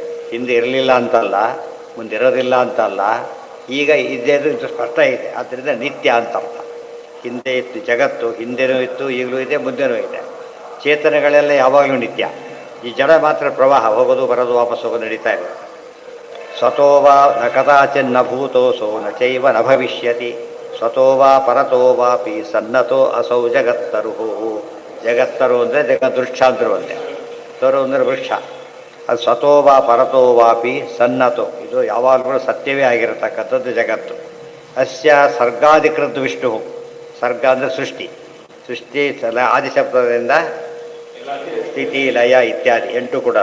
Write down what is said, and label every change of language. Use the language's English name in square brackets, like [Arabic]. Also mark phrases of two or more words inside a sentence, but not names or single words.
[Kannada] ಹಿಂದೆ ಇರಲಿಲ್ಲ ಅಂತಲ್ಲ, ಮುಂದೆ ಇರೋದಿಲ್ಲ ಅಂತಲ್ಲ, ಈಗ ಇದೇ ಇದು ಸ್ಪಷ್ಟ ಇದೆ. ಆದ್ದರಿಂದ ನಿತ್ಯ ಅಂತ ಅರ್ಥ. ಹಿಂದೆ ಇತ್ತು ಜಗತ್ತು, ಹಿಂದೆನೂ ಇತ್ತು, ಈಗಲೂ ಇದೆ, ಮುಂದೆನೂ ಇದೆ. ಚೇತನಗಳೆಲ್ಲ ಯಾವಾಗಲೂ ನಿತ್ಯ. ಈ ಜಡ ಮಾತ್ರ ಪ್ರವಾಹ, ಹೋಗೋದು ಬರೋದು, ವಾಪಸ್ ಹೋಗೋದು ನಡೀತಾ ಇದೆ. [Sanskrit] ಸ್ವತೋವಾ ನ ಕದಾಚಿನ್ನ ಭೂತೋಸೋ ನ ಚೈವ ನ ಭವಿಷ್ಯತಿ ಸ್ವತೋವಾ ಪರತೋ ವಾಪಿ ಸನ್ನತೋ ಅಸೌ ಜಗತ್ತರುಹು. [Kannada] ಜಗತ್ತರು ಅಂದರೆ ಜಗದೃಕ್ಷ ಅಂದರು ಒಂದೇ. ತರು ಅಂದರೆ ವೃಕ್ಷ. ಅದು [Sanskrit] ಸ್ವತೋವಾ ಪರತೋ ವಾಪಿ ಸನ್ನತೋ, [Kannada] ಇದು ಯಾವಾಗಲೂ ಸತ್ಯವೇ ಆಗಿರತಕ್ಕಂಥದ್ದು ಜಗತ್ತು. [Sanskrit] ಅಸ್ಯ ಸರ್ಗಾಧಿಕೃತ ವಿಷ್ಣು. [Kannada] ಸರ್ಗ ಅಂದರೆ ಸೃಷ್ಟಿ ಆದಿಶಬ್ದದಿಂದ ಸ್ಥಿತಿ ಲಯ ಇತ್ಯಾದಿ 8 ಕೂಡ.